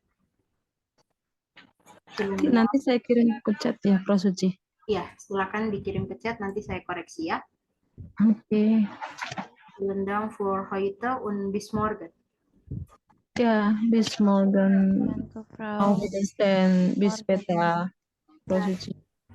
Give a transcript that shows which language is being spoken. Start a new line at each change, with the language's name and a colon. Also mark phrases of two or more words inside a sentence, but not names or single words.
Indonesian: Nanti saya kirim ke chat ya, Prof. Suci. Iya, silakan dikirim ke chat, nanti saya koreksi ya. Oke.
German: Vielen Dank für heute und bis morgen. Ja, bis morgen. Danke, Frau. Auf Wiedersehen. Bis später, Prof. Suci.